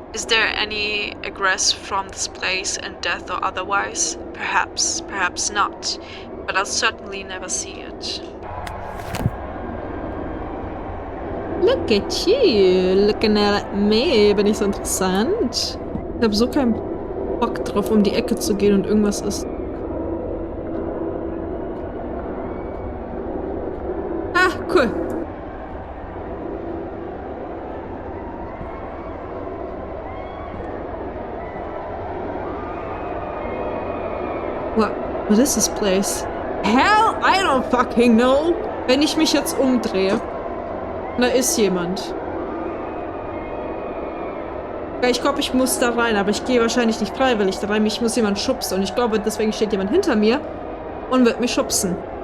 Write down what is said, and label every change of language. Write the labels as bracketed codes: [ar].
[en] Is there any egress from this place in death or otherwise? Perhaps, perhaps not. But I'll certainly never see it. Look at you, looking at me. [de] Bin ich so interessant? Ich habe so keinen Bock drauf, um die Ecke zu gehen und irgendwas ist. Ah, cool. [en] What is this place? Hell, I don't fucking know. [de] Wenn ich mich jetzt umdrehe, da ist jemand. Ja, ich glaube, ich muss da rein, aber ich gehe wahrscheinlich nicht freiwillig da rein. Mich muss jemand schubsen und ich glaube, deswegen steht jemand hinter mir und wird mich schubsen.